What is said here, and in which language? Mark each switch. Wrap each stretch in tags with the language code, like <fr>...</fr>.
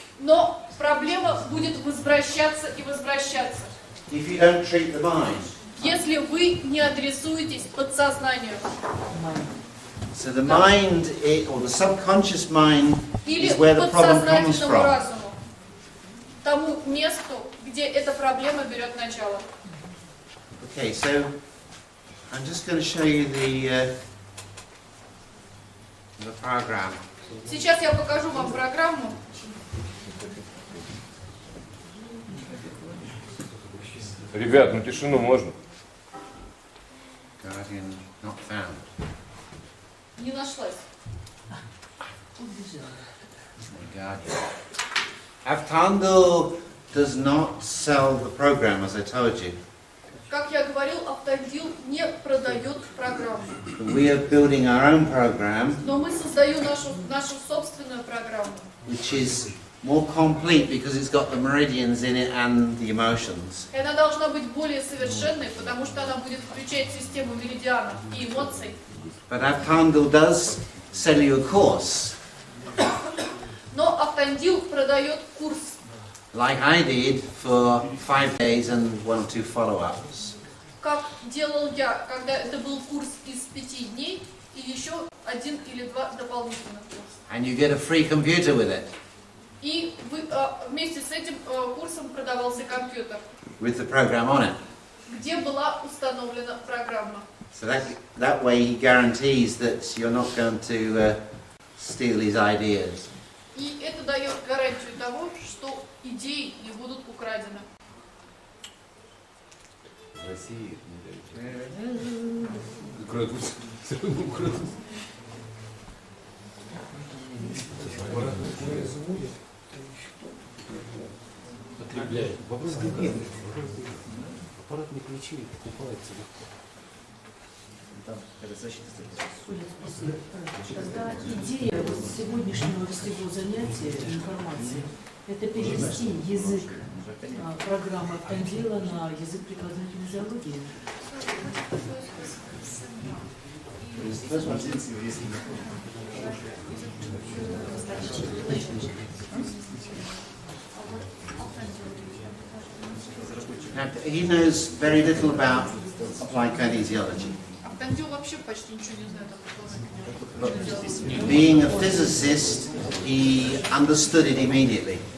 <ru>Но проблема будет возвращаться и возвращаться,</ru> <en>if you don't treat the mind.</en> <ru>если вы не адресуетесь подсознанию.</ru> <en>So the mind, or the subconscious mind,</en> <ru>Или</ru> <en>is where the problem comes</en> <ru>подсознательному</ru> <en>from.</en> <ru>разуму, тому месту, где эта проблема берет начало.</ru> <en>Okay, so I'm just going to show you the program.</en> <ru>Сейчас я покажу вам программу. Ребят, ну тишину можно?</ru> <en>Guardian not found.</en> <ru>Не нашлась.</ru> <en>Guardian. Avtandil does not sell the program, as I told you.</en> <ru>Как я говорил, Автандил не продает программу.</ru> <en>We are building our own program,</en> <ru>Но мы создаем нашу собственную программу,</ru> <en>which is more complete because it's got the meridians in it and the emotions.</en> <ru>и она должна быть более совершенной, потому что она будет включать систему меридианов и эмоций.</ru> <en>But Avtandil does sell you a course,</en> <ru>Но Автандил продает курс,</ru> <en>like I did, for 5 days and 1 or 2 follow-ups.</en> <ru>как делал я, когда это был курс из 5 дней и еще 1 или 2 дополнительных курса.</ru> <en>And you get a free computer with it,</en> <ru>И вместе с этим курсом продавался компьютер,</ru> <en>with the program on it.</en> <ru>где была установлена программа.</ru> <en>So that way he guarantees that you're not going to steal his ideas.</en> <ru>И это дает гарантию того, что идеи не будут украдены. В России не крадут. Все равно крадут. Потребляет. Вопрос другой. Аппаратные ключи покупаются легко. Тогда идея вот сегодняшнего всего занятия информации – это перевести язык программы Автандила на язык прикладной физиологии.</ru> <en>Now, he knows very little about applied kinesiology.</en> <ru>Автандил вообще почти ничего не знает о прикладной.</ru> <en>Being a physicist, he understood it immediately.</en>